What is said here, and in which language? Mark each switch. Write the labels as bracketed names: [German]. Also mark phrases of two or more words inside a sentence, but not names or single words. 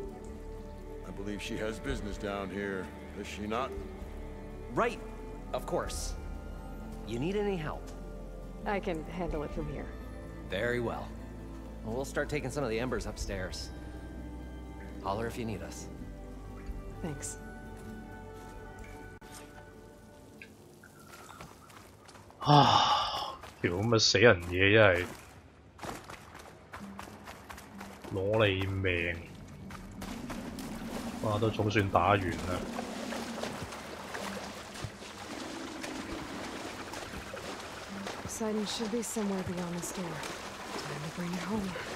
[English] I believe she has business down here, does she not? Right, of course. You need any help? I can handle it from here. Very well. We'll start taking some of the embers upstairs. Holler if you need us. Thanks. 啊！ [Cantonese] 條咁嘅死人嘢真係攞你命！哇，都總算打完啦。 [English] Poseidon should be somewhere beyond this door. Time to bring it home.